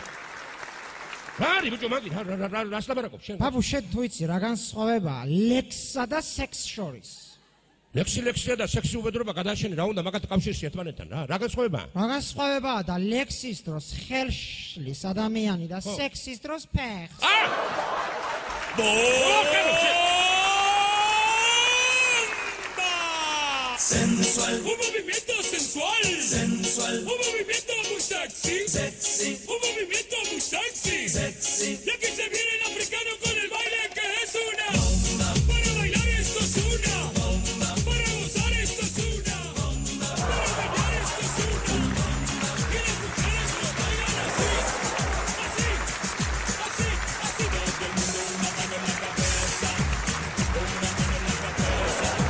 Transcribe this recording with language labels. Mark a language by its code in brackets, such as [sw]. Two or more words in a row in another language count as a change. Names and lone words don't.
[ka] რა არის ბიჭო მაგი რას ლაბარაკობ შენ? ბაბუ შენ თუ იცი რა განსხვავებაა ლექსსა და სექს შორის? ლექსია და სექსი უბედრობა გადაშენი რა უნდა მაგათ კავშირში ერთმანეთთან რა? რა განსხვავებაა? რა განსხვავებაა და ლექსის დროს ხელშლის ადამიანი და სექსის დროს ფეხს. [es] Sensual, un movimiento sensual, un movimiento muy sexy, un movimiento muy sexy, ya que se viene el africano con el baile que es una bomba, para bailar esto es una bomba, para gozar esto es una bomba, para bailar esto es una bomba, y las mujeres lo bailan así, todo el mundo una mano en la cabeza, una mano en la cabeza.